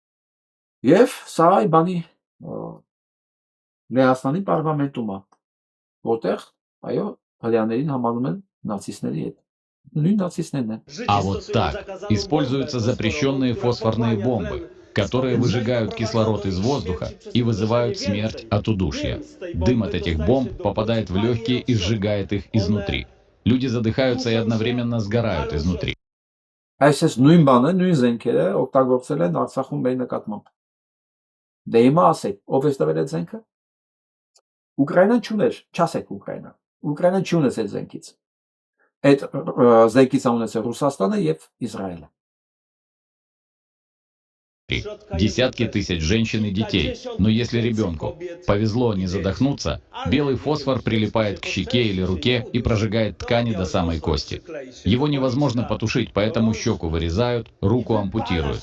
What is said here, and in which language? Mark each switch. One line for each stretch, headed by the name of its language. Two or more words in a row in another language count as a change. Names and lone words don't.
Armenian: Եվ սա այ բանի Լեհաստանի պարլամենտում է, որտեղ, այո, հрьяաներին համարում են նացիստների հետ։ Նույն նացիստներն են։
Russian: А вот так используются запрещенные фосфорные бомбы, которые выжигают кислород из воздуха и вызывают смерть от удушья. Дым от этих бомб попадает в легкие и сжигает их изнутри. Люди задыхаются и одновременно сгорают изнутри.
Armenian: Այսպես նույն բանը, նույն զենքերը օգտագործել են Արցախում մեր նկատմամբ։ Դե հիմա ասեք, ով է ստվել այդ զենքը։ Ուկրաինան չուներ, չասեք Ուկրաինան։ Ուկրաինան չունեց այդ զենքից։ Այդ զենքից ունեցել Ռուսաստանը եւ Իսրայելը։
Russian: Десятки тысяч женщин и детей. Но если ребенку повезло не задохнуться, белый фосфор прилипает к щеке или руке и прожигает ткани до самой кости. Его невозможно потушить, поэтому щеку вырезают, руку ампутируют.